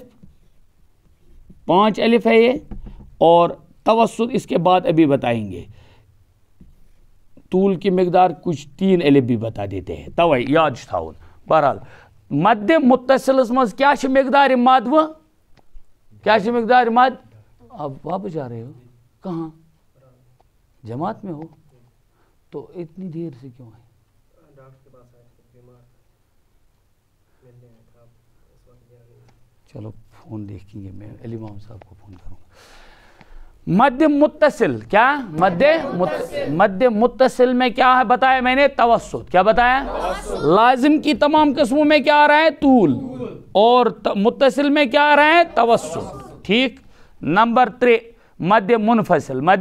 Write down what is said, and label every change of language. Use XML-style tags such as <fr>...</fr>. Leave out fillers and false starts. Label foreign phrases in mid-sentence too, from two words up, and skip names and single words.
<ur>الف ہے یہ اور توسط اس کے بعد ابھی بتائیں گے طول کی مقدار کچھ 3 الف بھی بتا دیتے ہیں</ur> <ks>توے یاد تھاون بہرحال مد متصلس مز کیا مقدار</ks> <ur>مد وہ کیا مقدار مد آپ واپس جا رہے ہو کہاں جماعت میں ہو تو اتنی دیر سے کیوں آئے چلو فون دیکھیں گے میں علی امام صاحب کو فون کروں گا مد متصل کیا مد متصل میں کیا ہے بتایا میں نے توسط کیا بتایا لازم کی تمام قسموں میں کیا آ رہا ہے طول اور متصل میں کیا آ رہا ہے توسط ٹھیک نمبر 3 مد منفصل</ur>